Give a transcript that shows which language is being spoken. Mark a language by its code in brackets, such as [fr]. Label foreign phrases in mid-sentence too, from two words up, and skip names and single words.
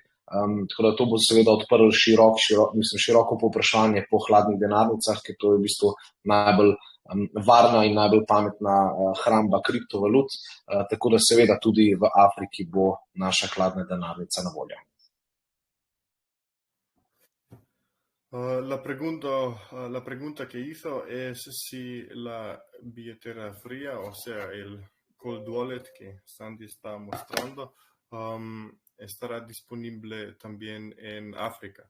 [sl] Tako da to bo seveda odprlo široko povprašanje po hladnih denarnicah, ker to je v bistvu najbolj varna in najbolj pametna hramba kriptovalut, tako da seveda tudi v Afriki bo naša hladna denarnica na voljo. [es] La pregunta que hizo es si la billetera fría, o sea, el [en] cold wallet [es] que Sandy está mostrando, estará disponible también en África.